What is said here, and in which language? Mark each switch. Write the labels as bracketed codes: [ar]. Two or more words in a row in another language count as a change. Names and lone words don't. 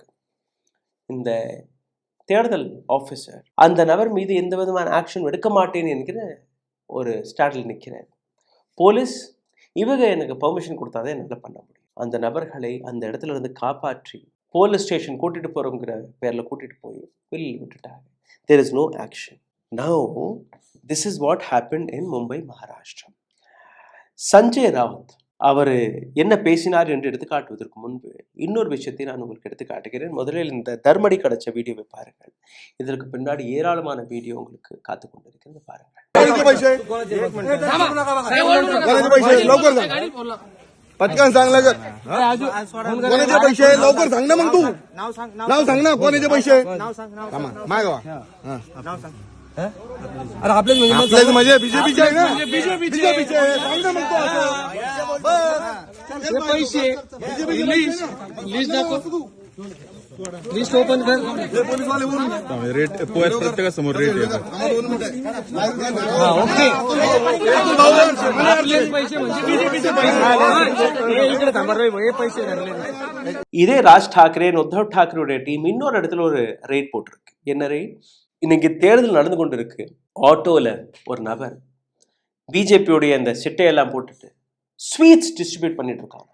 [ta] இந்த தேர்தல் ஆஃபீஸர் அந்த நபர் மீது எந்த விதமான ஆக்ஷன் எடுக்க மாட்டேன்னு என்கிற ஒரு ஸ்டாண்டில் நிற்கிறார். போலீஸ் இவங்க எனக்கு பெர்மிஷன் கொடுத்தாதான் என்னால் பண்ண முடியும். அந்த நபர்களை அந்த இடத்துல இருந்து காப்பாற்றி [en] police station [ta] கூட்டிட்டு போறோங்கிற பேர்ல கூட்டிட்டு போய் வெளியில் விட்டுட்டாங்க. [en] There is no action. Now this is what happened in Mumbai, Maharashtra. [ta] Sanjay Raut அவர் என்ன பேசினார் என்று எடுத்து காட்டுவதற்கு முன்பு இன்னொரு விஷயத்தை நான் உங்களுக்கு எடுத்து காட்டுகிறேன். முதலில் இந்த தர்மடி கிடைச்ச வீடியோவை பாருங்கள். இதற்கு பின்னாடி ஏராளமான வீடியோ உங்களுக்கு காத்து கொண்டிருக்கிறது. பாருங்கள். [mr] पटकन सांग लगत कोणाचे पैसे लवकर सांग ना मग तू नाव सांग ना कोणाचे पैसे मागवा अरे आपल्याच म्हणजे बीजेपीचे आहे ना बीजेपीचे सांग ना मग तू असं पैसे लिस्ट दाखव [en] list open [mr] कर रेट प्रत्येकासमोर [en] rate okay [ta] இதே ராஜ் டாக்கரே உத்தவ் டாக்கரேடைய டீம் இன்னொரு இடத்துல ஒரு ரேட் போட்டிருக்கு. என்ன ரேட்? இன்னைக்கு தேர்தல் நடந்து கொண்டு இருக்கு. ஆட்டோல ஒரு நபர் பிஜேபியோடைய அந்த சிட்டையெல்லாம் போட்டுட்டு [en] sweets distribute [ta] பண்ணிட்டு இருக்காங்க.